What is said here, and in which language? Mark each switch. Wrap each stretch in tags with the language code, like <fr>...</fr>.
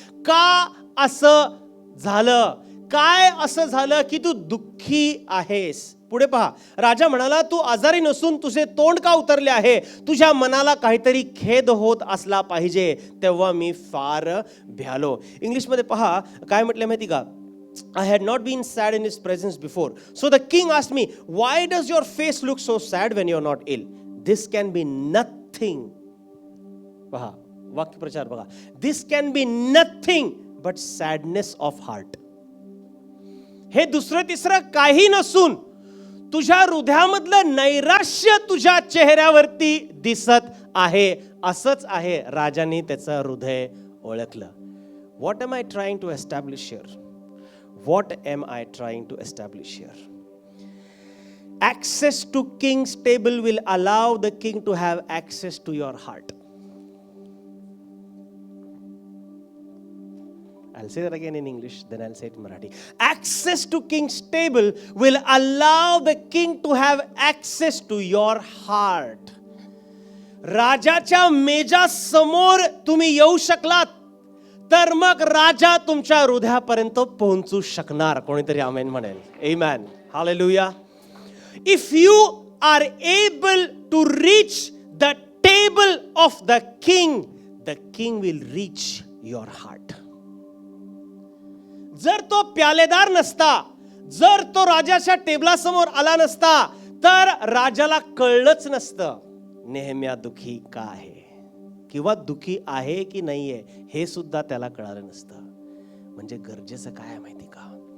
<mr>का असं झालं? काय असं झालं की तू दुःखी आहेस? पुढे पहा, राजा म्हणाला, तू आजारी नसून तुझे तोंड का उतरले आहे? तुझ्या मनाला काहीतरी खेद होत असला पाहिजे. तेव्हा मी फार भ्यालो. इंग्लिशमध्ये पहा काय म्हटलं माहिती का?</mr> <en>I had not been sad in his presence before. So the king asked me, why does your face look so sad when you are not ill? This can be nothing.</en> <mr>पहा वाक्यप्रचार बघा.</mr> <en>This can be nothing but sadness of heart.</en> <mr>हे दुसरं तिसरं काही नसून तुझ्या हृदयामधलं नैराश्य तुझ्या चेहऱ्यावरती दिसत आहे. असंच आहे. राजाने त्याचं हृदय ओळखलं.</mr> <en>What am I trying to establish here? What am I trying to establish here? Access to king's table will allow the king to have access to your heart. I'll say that again in English, then I'll say it in Marathi. Access to king's table will allow the king to have access to your heart.</en> <mr>राजाच्या मेजा समोर तुम्ही येऊ शकलात तर मग राजा तुमच्या हृदयापर्यंत पोहोचू शकणार. कोणीतरी आमेन म्हणेल. Amen. Hallelujah.</mr> <en>If you are able to reach the table of the king will reach your heart.</en> <mr>जर तो प्यालेदार नसता, जर तो राजाच्या टेबलासमोर आला नसता तर राजाला कळलंच नसतं नेहम्या दुखी का आहे किंवा दुखी आहे की नाहीये हे सुद्धा त्याला कळालं नसतं. म्हणजे गरजेचं काय आहे माहिती का?</mr>